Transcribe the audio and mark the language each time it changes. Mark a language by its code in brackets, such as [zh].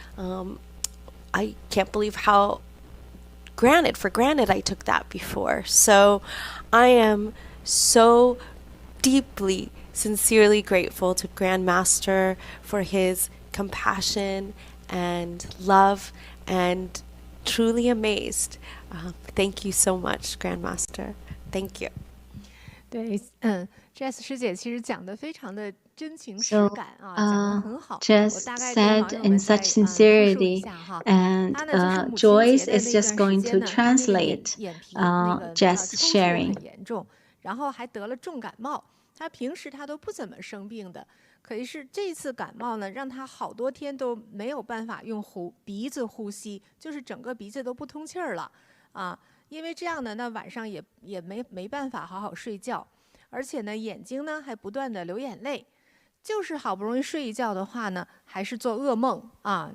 [en] I can't believe how for granted I took that before. So I am so deeply sincerely grateful to Grandmaster for his compassion and love, and truly amazed. Thank you so much, Grandmaster. Thank you. [zh] 对，Jess 师姐其实讲的非常的真情实感啊，讲得很好。 [en] Just said in such sincerity, and Joyce is just going to translate Jess sharing. [zh] 很严重，然后还得了重感冒。他平时他都不怎么生病的，可是这次感冒呢，让他好多天都没有办法用鼻子呼吸，就是整个鼻子都不通气儿了啊。因为这样呢，那晚上也没办法好好睡觉，而且呢，眼睛呢还不断的流眼泪，就是好不容易睡一觉的话呢，还是做噩梦啊！